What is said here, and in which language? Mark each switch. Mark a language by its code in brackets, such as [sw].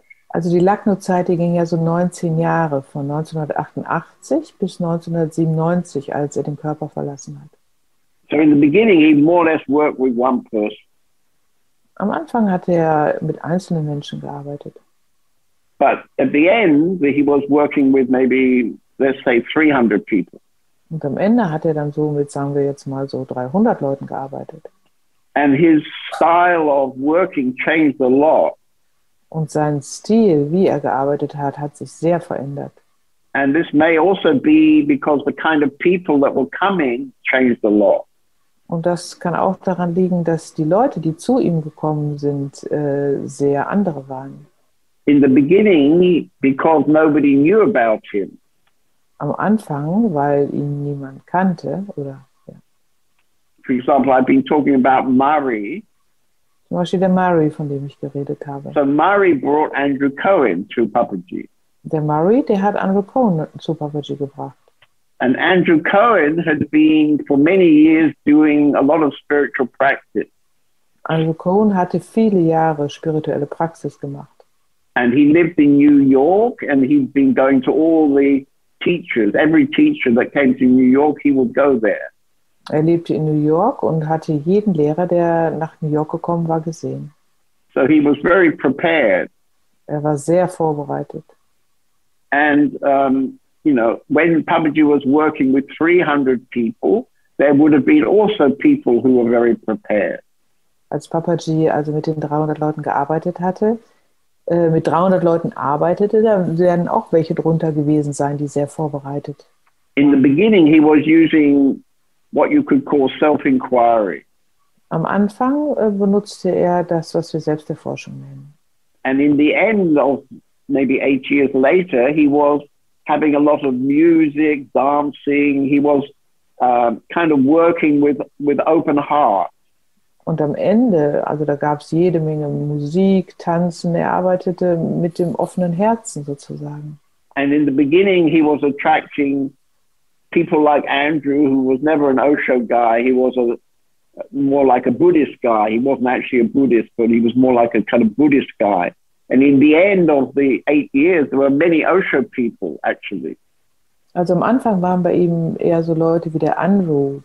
[de] Also die Lagno-Zeit, die ging ja so 19 Jahre, von 1988 bis 1997, als er den Körper verlassen hat. [en] So in the beginning, he more or less worked with one person. [de] Am Anfang hat er mit einzelnen Menschen gearbeitet. [en] But at the end, he was working with maybe, let's say, 300 people. [de] Und am Ende hat er dann so mit, sagen wir jetzt mal, so 300 Leuten gearbeitet. [en] And his style of working changed a lot. [de] Und sein Stil, wie er gearbeitet hat, hat sich sehr verändert. [en] And this may also be because the kind of people that were coming changed a lot. [de] Und das kann auch daran liegen, dass die Leute, die zu ihm gekommen sind, sehr andere waren. [en] In the beginning, because nobody knew about him. [de] Am Anfang, weil ihn niemand kannte, oder ja. [en] For example, I've been talking about Murray. [de] Zum Beispiel der Murray, von dem ich geredet habe. [en] So Murray brought Andrew Cohen to Papaji. [de] Der Murray, der hat Andrew Cohen zu Papaji gebracht. [en] And Andrew Cohen had been for many years doing a lot of spiritual practice. [de] Andrew Cohen hatte viele Jahre spirituelle Praxis gemacht. [en] And he lived in New York, and he'd been going to all the teachers. Every teacher that came to New York, he would go there. [de] Er lebte in New York und hatte jeden Lehrer, der nach New York gekommen war, gesehen. [en] So he was very prepared. [de] Er war sehr vorbereitet. [en] And, you know, when Papaji was working with 300 people, there would have been also people who were very prepared. [de] Als Papaji also mit den 300 Leuten gearbeitet hatte, mit 300 Leuten arbeitete, da werden auch welche drunter gewesen sein, die sehr vorbereitet. [en] In the beginning, he was using what you could call self-inquiry. [de] Am Anfang benutzte er das, was wir Selbsterforschung nennen. [en] And in the end of maybe 8 years later, he was having a lot of music, dancing. He was kind of working with open heart. [de] Und am Ende, also da gab es jede Menge Musik, Tanzen, er arbeitete mit dem offenen Herzen sozusagen. [en] And in the beginning, he was attracting people like Andrew, who was never an Osho guy. He was more like a Buddhist guy. He wasn't actually a Buddhist, but he was more like a kind of Buddhist guy. And in the end of the 8 years, there were many Osho people, actually. [de] Also am Anfang waren bei ihm eher so Leute wie der Andrew.